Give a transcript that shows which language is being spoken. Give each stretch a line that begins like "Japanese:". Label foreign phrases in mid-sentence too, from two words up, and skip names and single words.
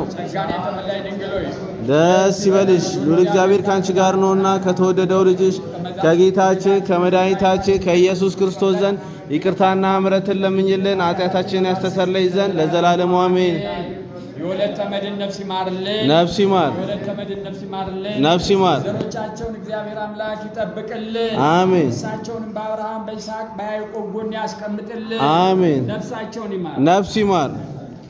Amharic: ጸጋን የተመላሽ ድንግል ሆይ ደስ ይበልሽ ሉል እግዚአብሔር ካንቺ ጋር ነውና ከተወደደው ልጅሽ ከጌታችን ከመድኃኒታችን ከኢየሱስ ክርስቶስ ዘንድ ይቅርታና ምሕረትን ለምኝልን ኃጢአታችንን ያስተሰርይ ዘንድ ለዘላለሙ አሜን የወለተ መድን ነፍሲ ማርልን ነፍሲ ማር የወለተ መድን ነፍሲ ማርልን ነፍሲ ማር ዘሮቻቸውን እግዚአብሔር አምላክ ይጠብቅልን አሜን እሳቸውንም በአብርሃም በይስሐቅ በያዕቆብ ጎን ያስቀምጥልን አሜን ነፍሳቸውን ይማር ነፍሲ ማር